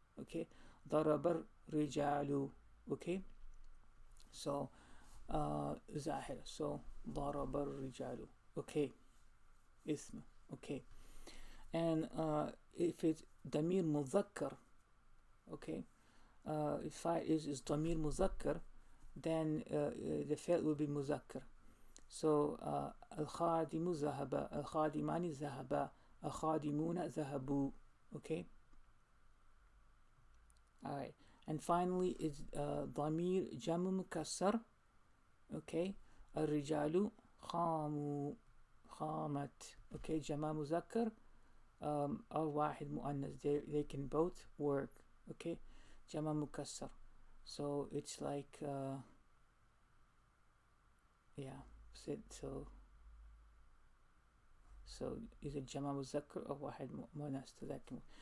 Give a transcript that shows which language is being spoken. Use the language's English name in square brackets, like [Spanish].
[Arabic] Okay, ضرب الرجال. Okay, so ظاهر, so ضرب الرجال. [English] Okay, اسم. Okay, and if it's ضمير مذكر, okay, if fa'il is ضمير مذكر, then the fi'l will be مذكر. [Arabic] So الخادم ذهب, الخادمان ذهبا, الخادمون ذهبوا. [English] Okay, alright, and finally it's ضمير جمع مكسر. [Arabic] Okay, الرجال قاموا قامت. [English] Okay, جمع مذكر or واحد مؤنث, they can both work. Okay, جمع مكسر, so it's like yeah, so either جمع مذكر or واحد مؤنث, so that can work.